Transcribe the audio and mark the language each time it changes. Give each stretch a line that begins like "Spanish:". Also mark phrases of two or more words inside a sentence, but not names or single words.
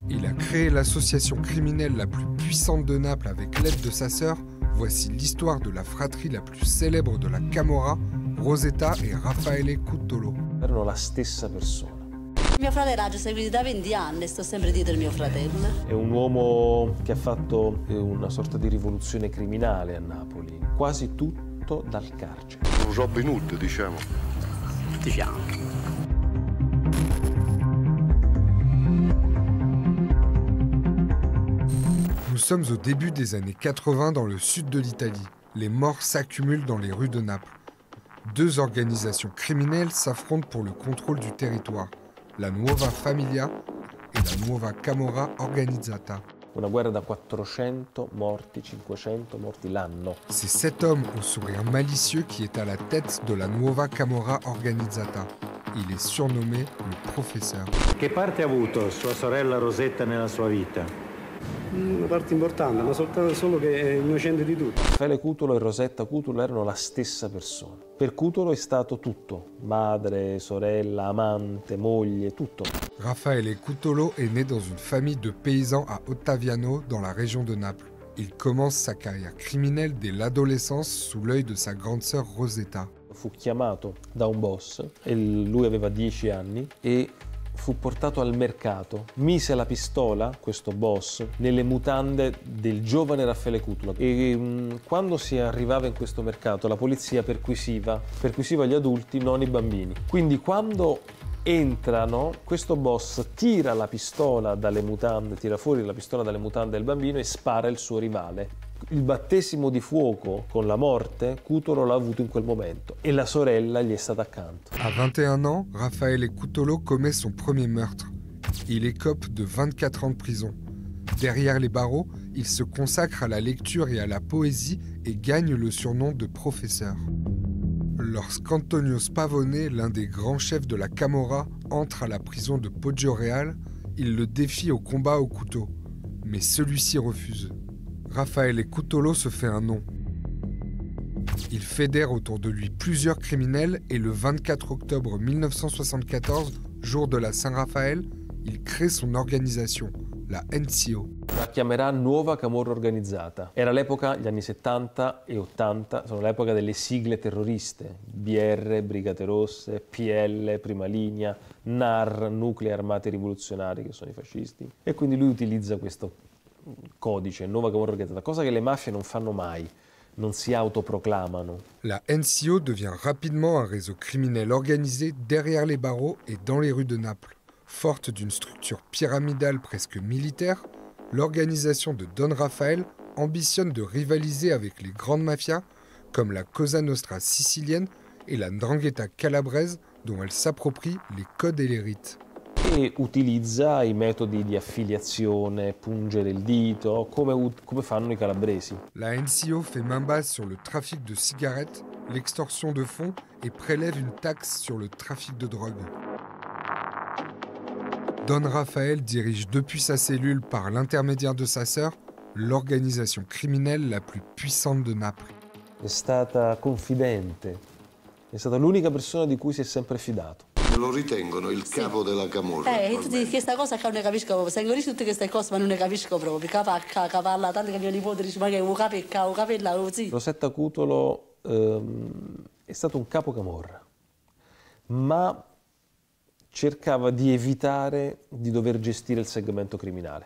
French: Il a créé l'association criminelle la plus puissante de Naples avec l'aide de sa sœur. Voici l'histoire de la fratrie la plus célèbre de la Camorra, Rosetta e Raffaele Cutolo.
Italian: Erano la stessa persona. Mio fratello ha già seguito da 20 anni, sto sempre dietro il mio fratello. È un uomo che ha fatto una sorta di rivoluzione criminale a Napoli, quasi tutto dal carcere. Robin Hood, diciamo. Diciamo.
French: Nous sommes au début des années 80 dans le sud de l'Italie. Les morts s'accumulent dans les rues de Naples. Deux organisations criminelles s'affrontent pour le contrôle du territoire. La Nuova Famiglia et la Nuova Camorra Organizzata.
Italian: Una guerra da 400 morti, 500 morti l'anno.
French: C'est cet homme au sourire malicieux qui est à la tête de la Nuova Camorra Organizzata. Il est surnommé le professeur.
Italian: Che parte ha avuto sua sorella Rosetta nella sua vita? Una parte importante, ma solo che è innocente di tutto. Raffaele Cutolo e Rosetta Cutolo erano la stessa persona. Per Cutolo è stato tutto: madre, sorella, amante, moglie, tutto.
French: Raffaele Cutolo est né dans une famille de paysans à Ottaviano, dans la région de Naples. Il commence sa carrière criminelle dès l'adolescence sous l'œil de sa grande sœur Rosetta.
Italian: Fu chiamato da un boss, e lui aveva 10 anni, e fu portato al mercato. Mise la pistola, questo boss, nelle mutande del giovane Raffaele Cutolo, e quando si arrivava in questo mercato la polizia perquisiva gli adulti, non i bambini. Quindi quando entrano, questo boss tira la pistola dalle mutande, tira fuori la pistola dalle mutande del bambino e spara il suo rivale. Il battesimo di fuoco con la morte Cutolo l'ha avuto in quel momento e la sorella gli è stata accanto.
French: À 21 ans, Raffaele Cutolo commet son premier meurtre. Il écope de 24 ans de prison. Derrière les barreaux, il se consacre à la lecture et à la poésie et gagne le surnom de professeur. Lorsqu'Antonio Spavone, l'un des grands chefs de la Camorra, entre à la prison de Poggioreale, il le défie au combat au couteau. Mais celui-ci refuse. Raffaele Cutolo se fait un nom. Il fédère autour de lui plusieurs criminels et le 24 octobre 1974, jour de la Saint-Raphaël, il crée son organisation, la NCO.
Italian: La chiamerà Nuova Camorra Organizzata. Era l'epoca, gli anni 70 e 80, sono l'epoca delle sigle terroriste, BR, Brigate Rosse, PL, Prima Linea, NAR, Nuclei Armati Rivoluzionari, che sono i fascisti. E quindi lui utilizza questo codice, Nuova Camorra Organizzata, cosa che le mafie non fanno mai, non si autoproclamano.
French: La NCO devient rapidement un réseau criminel organisé derrière les barreaux et dans les rues de Naples. Forte d'une structure pyramidale presque militaire, l'organisation de Don Rafael ambitionne de rivaliser avec les grandes mafias comme la Cosa Nostra sicilienne et la 'Ndrangheta calabraise dont elle s'approprie les codes et les rites.
Italian: E utilizza i metodi di affiliazione, pungere il dito, come fanno i calabresi.
French: La NCO fait main basse sur le trafic de cigarettes, l'extorsion de fonds et prélève une taxe sur le trafic de drogue. Don Rafael dirige depuis sa cellule par l'intermédiaire de sa sœur l'organisation criminelle la plus puissante de Naples.
Italian: È stata confidente, è stata l'unica persona di cui si è sempre fidato. Lo ritengono il capo della Camorra. Tu dici questa cosa che non ne capisco proprio. Sai ancora tutte queste cose, ma non ne capisco proprio. Capacca, cavalla, tanto che mio nipote dice, ma che è un capella così. Rosetta Cutolo è stato un capo Camorra, ma cercava di evitare di dover gestire il segmento criminale.